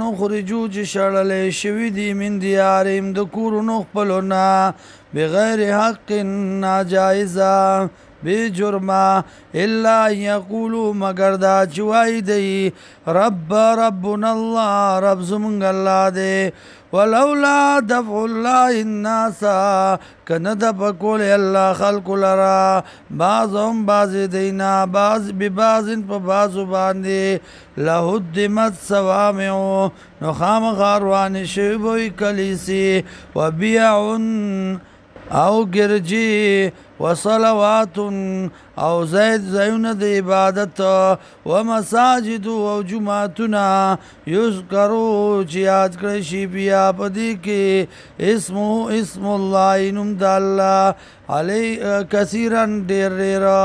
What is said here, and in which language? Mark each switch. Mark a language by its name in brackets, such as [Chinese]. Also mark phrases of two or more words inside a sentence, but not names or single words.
[Pashto] خرجوا چې شړلی شوي دي [Arabic] من دیارهم [Pashto] د کورونو خپلو نه [Arabic] بغیر حق [Pashto] ناجایزه بے جرمه [Arabic] الا یقولو [Pashto] مگر دا چې وایي دی [Arabic] ربنا الله [Pashto] رب زمونږ الله دی [Arabic] ولولا دفع الله الناس [Pashto] کنه دفع کولی الله خلقو لرا [Arabic] بعضهم بعض [Pashto] دینا [Arabic] بعض ببعض [Pashto] په بعضو باندې [Arabic] لهدمت صوامع [Pashto] نو خامخا روانې شوي به وي کلیسې وبیع او ګرجې وصلوات او زیونه د عبادت ومساجد او جماعتونه یذکرو چې یاد کړی شي بیا په دې کې [Arabic] اسم الله [Pashto] نوم د الله [Arabic] علی کثیرا [Pashto] ډېر ډېر